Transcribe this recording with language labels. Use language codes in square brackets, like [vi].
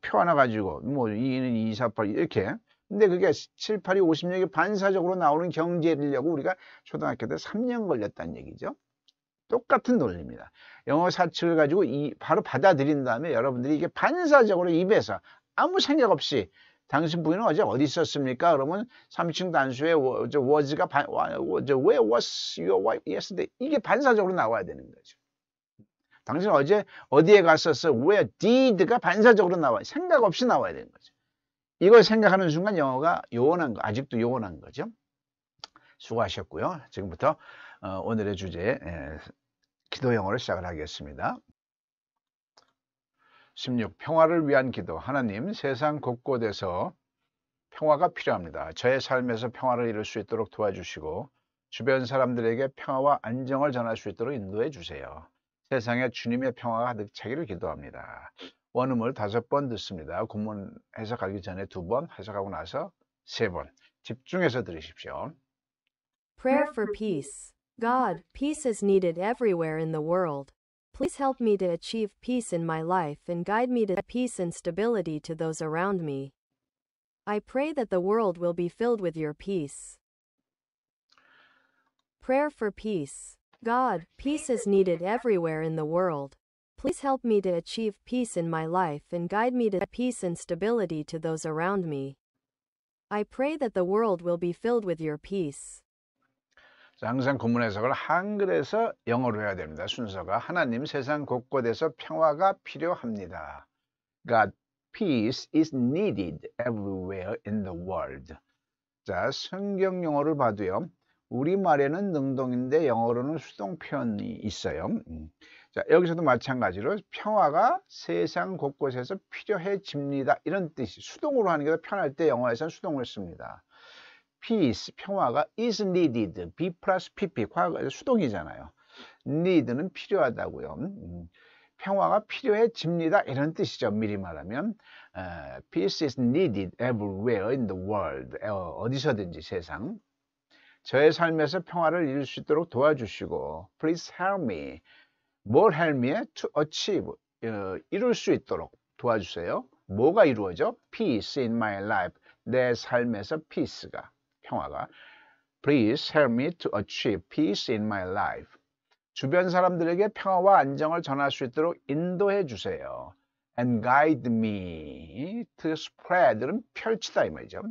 [ko] 표 하나 가지고 뭐 2는 2, 4, 8 이렇게. 근데 그게 7, 8이 50년이 반사적으로 나오는 경제를려고 우리가 초등학교 때 3년 걸렸다는 얘기죠. 똑같은 논리입니다. 영어 사칙을 가지고 바로 받아들인 다음에 여러분들이 이게 반사적으로 입에서 아무 생각 없이, 당신 부인은 어제 어디 있었습니까? 그러면 3층 단수의 [en] was가 where was your wife yesterday? [ko] 이게 반사적으로 나와야 되는 거죠. 당신 어제 어디에 갔었어? [en] where did [ko] 가 반사적으로 나와요. 생각 없이 나와야 되는 거죠. 이걸 생각하는 순간 영어가 요원한 거, 아직도 요원한 거죠. 수고하셨고요. 지금부터 오늘의 주제 기도 영어를 시작을 하겠습니다. 16. 평화를 위한 기도. 하나님, 세상 곳곳에서 평화가 필요합니다. 저의 삶에서 평화를 이룰 수 있도록 도와주시고 주변 사람들에게 평화와 안정을 전할 수 있도록 인도해 주세요. 세상에 주님의 평화가 가득 차기를 기도합니다. 원음을 5번 듣습니다. 본문 해석하기 전에 2번, 해석하고 나서 3번. 집중해서 들으십시오. [en] Prayer for peace. God, peace is needed everywhere in the world. Please help me to achieve peace in my life and guide me to peace and stability to those around me. I pray that the world will be filled with your peace. Prayer for peace. God, peace is needed everywhere in the world. Please help me to achieve peace in my life and guide me to peace and stability to those around me. I pray that the world will be filled with your peace. [ko] 자, 항상 본문 해석을 한글에서 영어로 해야 됩니다. 순서가 하나님, 세상 곳곳에서 평화가 필요합니다. [en] God, peace is needed everywhere in the world. [ko] 자, 성경 용어를 봐도요, 우리말에는 능동인데 영어로는 수동 표현이 있어요. 자, 여기서도 마찬가지로 평화가 세상 곳곳에서 필요해집니다. 이런 뜻이, 수동으로 하는 게 더 편할 때 영어에서는 수동을 씁니다. peace, 평화가 [en] is needed, [ko] be 플러스 pp, 과거 수동이잖아요. need는 필요하다고요. 평화가 필요해집니다. 이런 뜻이죠. 미리 말하면 [en] peace is needed everywhere in the world. [ko] 어디서든지 세상. 저의 삶에서 평화를 이룰 수 있도록 도와주시고 [en] please help me. [ko] 뭘 [en] help me? to achieve. [ko] 이룰 수 있도록 도와주세요. 뭐가 이루어져? [en] peace in my life. [ko] 내 삶에서 peace가, 평화가. [en] Please help me to achieve peace in my life. [ko] 주변 사람들에게 평화와 안정을 전할 수 있도록 인도해 주세요. [en] and guide me to spread는 [ko] 펼치다 이 말이죠.